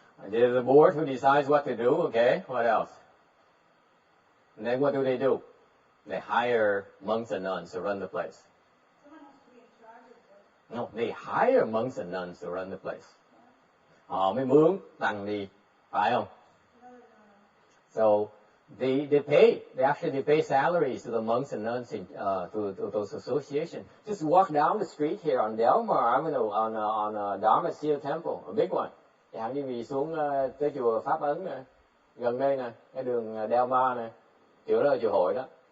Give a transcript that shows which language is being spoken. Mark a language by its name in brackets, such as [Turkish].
[English] There's a board who decides what to do. Okay, what else? And then what do? They hire monks and nuns to run the place. Someone has to be in charge of it. No, they hire monks and nuns to run the place. [Vietnamese] Họ mới mướn tăng đi, phải không? [English] So they pay salaries to the monks and nuns to those associations. Just walk down the street here on Delmar Avenue on Dharma Seal Temple, a big one. [Vietnamese] Chẳng hạn như vì xuống tới chùa Pháp Ấn nè, gần đây nè, cái đường Delmar nè, chỗ đó là chùa hội đó.